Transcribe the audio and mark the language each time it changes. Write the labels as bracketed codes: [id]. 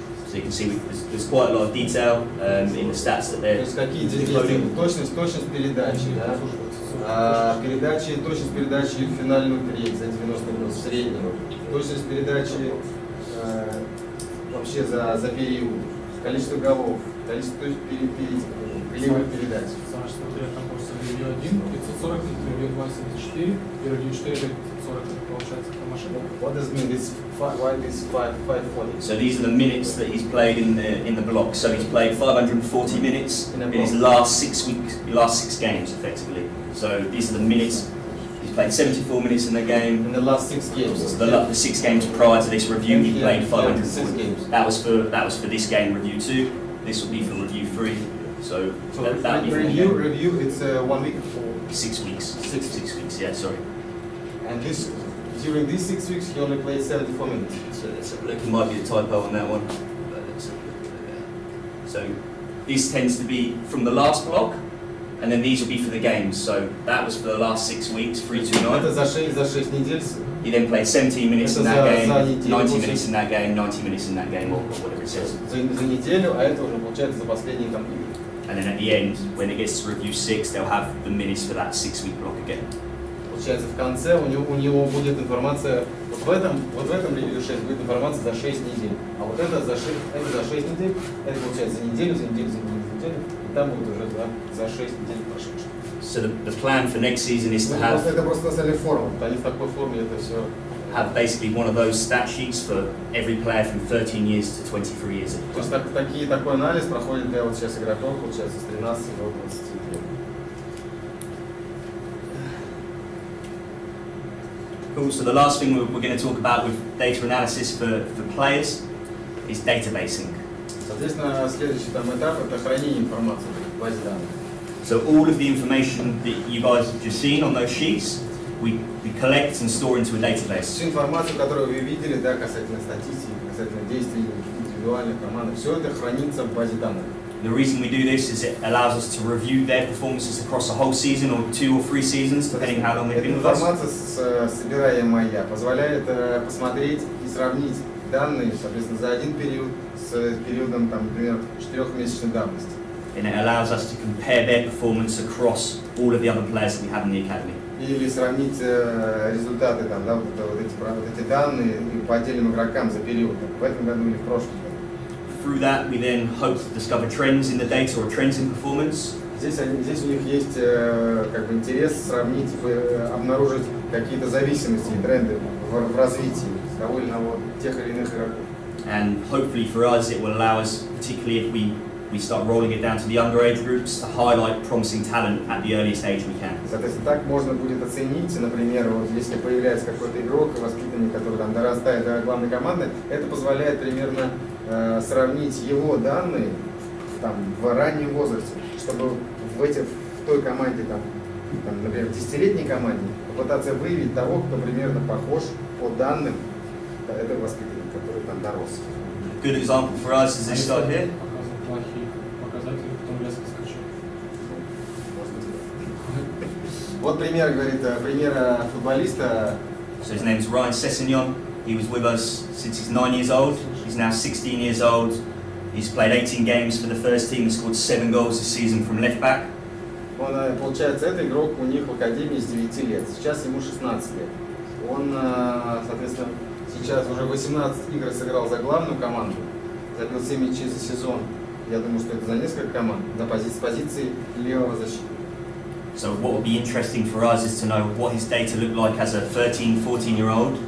[en] So you can see there's quite a lot of detail in the stats that [ru] То [en] they're [ru] есть какие действия, точность передачи, да? Передачи, точность передачи в финальную треть за 90 минут, в среднем. Точность передачи вообще за период. Количество голов, количество прямых передач. Саш, смотри, там просто ревью 1, 540, ревью 2, 74, и ревью 4, 540, это получается по машине. [en] What does it mean? Why this 540? So these are the minutes that he's played in the block. So he's played 540 minutes In a in his block. last 6 games, effectively. So these are the minutes. He's played 74 minutes in the game. In the last 6 games. So the 6 games prior to this review, he played 540. 6 games. That was for this game, review 2. This will be for review 3. So that'll be for the Review, it's 1 week for 6 weeks. 6 weeks, yeah, sorry. and during these 6 weeks he only played 74 minutes. So let's have a look. It might be a typo on that one. But let's have a look. So this tends to be from the last block, and then these will be for the games. So that was for the last 6 weeks, 3, 2, 9. [ru] Это за 6 недель. [en] He then played 17 minutes in [ru] Это [en] that game, [ru] за неделю 90 получается. [en] minutes in that game, 90 minutes in that game, or whatever it says. [ru] За неделю, а это уже получается за последние там игры. [en] And then at the end, when it gets to review 6, they'll have the minutes for that 6-week block again. [ru] Получается, в конце у него будет информация, вот в этом ревью 6 будет информация за 6 недель, а вот это за 6 недель, это получается за неделю, и там будет уже за 6 недель прошедших. [en] So the plan for next season is to have [ru] Это просто на самом деле форма, они в такой форме это все. [en] have basically one of those stat sheets for every player from 13 years to 23 years. [ru] То есть такой анализ проходит для вот сейчас игроков, получается, с 13 до 20 лет. [en] Cool. So the last thing we're going to talk about with data analysis for players is databasing. [ru] Соответственно, следующий там этап – это хранение информации в базе данных. [en] So all of the information that you guys have just seen on those sheets, we collect and store into a database. [ru] Всю информацию, которую вы видели, да, касательно статистики, касательно действий индивидуальных команд, все это хранится в базе данных. [en] The reason we do this is it allows us to review their performances across a whole season or 2 or 3 seasons, depending how long they've [ru] Эта [en] been with us. [ru] информация, собираемая, позволяет посмотреть и сравнить данные, соответственно, за один период с периодом, там, например, 4-месячной давности. [en] And it allows us to compare their performance across all of the other players that we have in the academy. [ru] Или сравнить результаты, там, да, вот эти данные по отдельным игрокам за период, в этом году или в прошлом году. [en] Through that, we then hope to discover trends in the data or trends in performance. [ru] Здесь у них есть как бы интерес сравнить, обнаружить какие-то зависимости и тренды в развитии того или иного тех или иных игроков. [en] And hopefully for us, it will allow us, particularly if we start rolling it down to the younger age groups, to highlight promising talent at the earliest age we can. [ru] Соответственно, так можно будет оценить, например, вот если появляется какой-то игрок, воспитанник, который там дорастает до главной команды, это позволяет примерно сравнить его данные там, в раннем возрасте, чтобы в той команде, там, например, в 10-летней команде, попытаться выявить того, кто примерно похож по данным этого воспитанника, который там дорос. [en] Good example for us is this side here. [ru] Показывал плохие показатели, потом резко скачал. Вот пример, говорит, пример футболиста. [en] So his name's Ryan Sessegnon. He was with us since he's 9 years old. He's now 16 years old. He's played 18 games for the first team and scored 7 goals this season from left back. [ru] Он, получается, это игрок у них в академии с 9 лет. Сейчас ему 16 лет. Он, соответственно, сейчас уже 18 игр сыграл за главную команду. Забил 7 мячей за сезон. Я думаю, что это за несколько команд. На позиции левого защитника. [en] So what will be interesting for us is to know what his data looked like as a 13, 14-year-old.